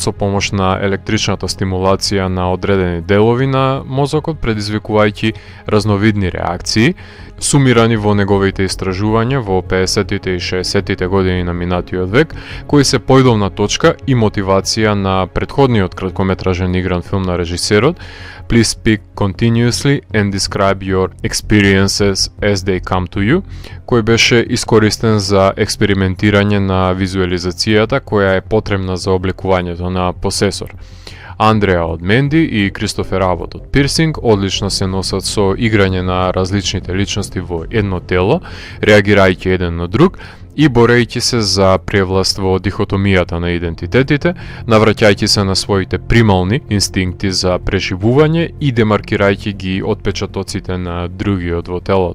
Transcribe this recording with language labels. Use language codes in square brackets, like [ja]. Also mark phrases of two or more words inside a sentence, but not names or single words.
[mk] со помош на електричната стимулација на одредени делови на мозокот, предизвикувајќи разновидни реакции, сумирани во неговите истражувања во 50-тите и 60-тите години на минатиот век, кои се појдовна точка и мотивација на претходниот краткометражен игран филм на режисерот [en] Please speak continuously and describe your experiences as they come to you, [mk] кој беше искористен за експериментирање на визуализацијата која е потребна за обликувањето на Possessor. Андреа од Менди и Кристофер Абот од Пирсинг одлично се носат со играње на различните личности во едно тело, реагирајќи еден на друг и борејќи се за превласт во дихотомијата на идентитетите, навраќајќи се на своите примални инстинкти за преживување и демаркирајќи ги отпечатоците на другиот во телото.